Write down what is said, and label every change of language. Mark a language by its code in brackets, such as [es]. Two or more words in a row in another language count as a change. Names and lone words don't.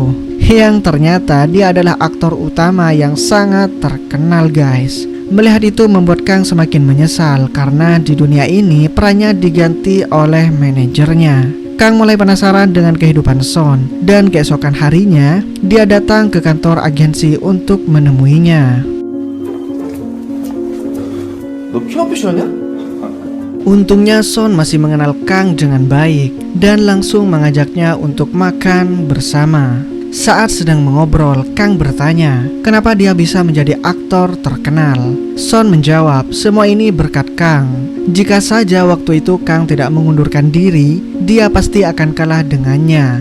[id] Yang ternyata dia adalah aktor utama yang sangat terkenal, guys. Melihat itu membuat Kang semakin menyesal karena di dunia ini perannya diganti oleh manajernya. Kang mulai penasaran dengan kehidupan Son dan keesokan harinya dia datang ke kantor agensi untuk menemuinya. [ko] 너 피아노 배우냐? [id] Untungnya Son masih mengenal Kang dengan baik dan langsung mengajaknya untuk makan bersama. Saat sedang mengobrol, Kang bertanya, kenapa dia bisa menjadi aktor terkenal. Son menjawab, semua ini berkat Kang. Jika saja waktu itu Kang tidak mengundurkan diri, dia pasti akan kalah dengannya.